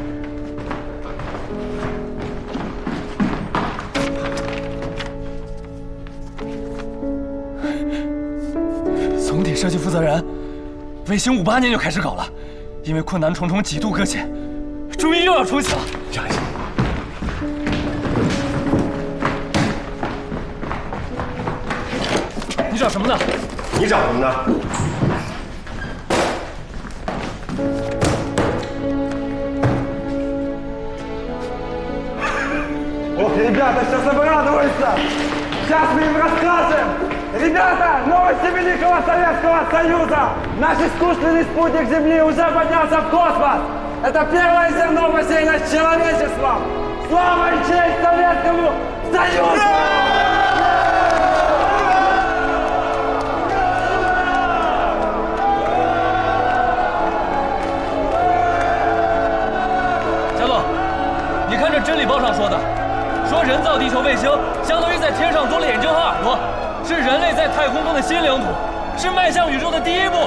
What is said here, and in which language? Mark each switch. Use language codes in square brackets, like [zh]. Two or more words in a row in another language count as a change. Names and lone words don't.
[zh] 总体设计负责人，卫星58年就开始搞了，因为困难重重，几度搁浅，终于又要重启了。让一下。你找什么呢？你找什么呢 [ru] ？Ох, ребята, сейчас обрадуются! Сейчас мы им расскажем! Ребята, новости Великого Советского Союза! Наш искусственный спутник Земли уже поднялся в космос! Это первое зерно в бассейне с человечеством! Слава и честь Советскому Союзу! [zh] Xiao， 你看这《真理报》上说的。说人造地球卫星相当于在天上多了眼睛和耳朵，是人类在太空中的新领土，是迈向宇宙的第一步。